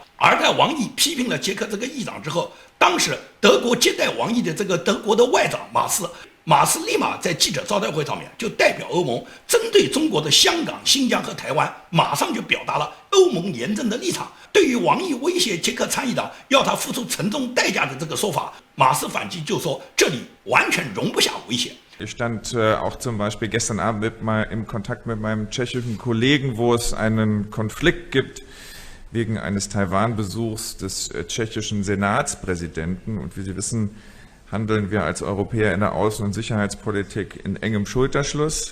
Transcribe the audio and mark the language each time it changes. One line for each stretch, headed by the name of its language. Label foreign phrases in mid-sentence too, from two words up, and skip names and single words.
Chinese: 而在王毅批评了捷克这个议长之后，当时德国接待王毅的这个德国的外长马斯立马在记者招待会上面就代表欧盟，针对中国的香港、新疆和台湾，马上就表达了欧盟严正的立场。对于王毅威胁捷克参议长要他付出沉重代价的这个说法，马斯反击就说这里完全容不下威胁。
German: Ich stand auch zum Beispiel gestern Abend im Kontakt mit meinem tschechischen Kollegen, wo es einen Konflikt gibt wegen eines Taiwan-Besuchs des tschechischen Senatspräsidenten. Und wie Sie wissen, handeln wir als Europäer in der Außen- und Sicherheitspolitik in engem Schulterschluss.